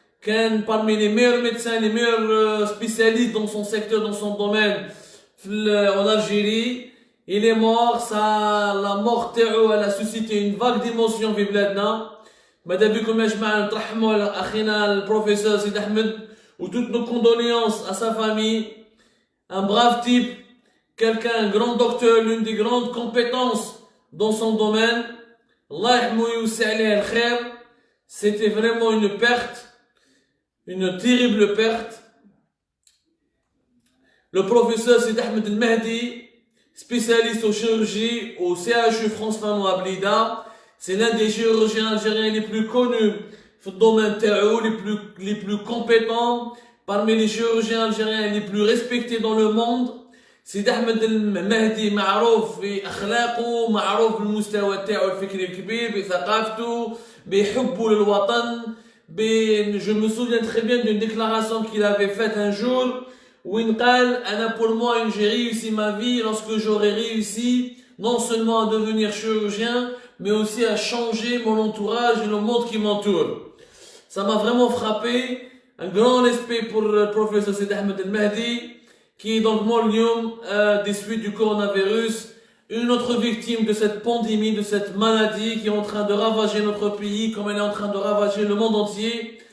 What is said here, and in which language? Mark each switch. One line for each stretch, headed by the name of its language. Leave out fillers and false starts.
Arabic: كان
French: parmi les meilleurs médecins, les meilleurs spécialistes dans son secteur, dans son domaine en Algérie. Il est mort, la mort
Arabic: تاعو
French: elle a suscité une vague d'émotions
Arabic: في بلادنا. ماذا بكم يا جماعة نترحموا على أخينا البروفيسور سيد أحمد و
French: toutes nos condoléances à sa famille. Un brave type, quelqu'un, un grand docteur, l'une des grandes compétences dans son domaine.
Arabic: الله يرحمه ويوسع عليه الخير.
French: C'était vraiment une perte. Une terrible perte. Le professeur Sidi Ahmed El Mahdi, spécialiste en chirurgie au CHU France Fanon à Blida, c'est l'un des chirurgiens algériens les plus connus dans le domaine
Arabic: تاعو,
French: les plus compétents, parmi les chirurgiens algériens les plus respectés dans le monde.
Arabic: سيدي أحمد المهدي معروف بأخلاقه معروف بالمستوى تاعو الفكري الكبير بثقافته بحبه للوطن.
French: Je me souviens très bien d'une déclaration qu'il avait faite un jour où il dit pour moi j'ai réussi ma vie lorsque j'aurai réussi non seulement à devenir chirurgien mais aussi à changer mon entourage et le monde qui m'entoure. Ça m'a vraiment frappé. Un grand respect pour le professeur Sidi Ahmed El Mahdi qui est donc mort des suites du coronavirus, une autre victime de cette pandémie, de cette maladie qui est en train de ravager notre pays comme elle est en train de ravager le monde entier.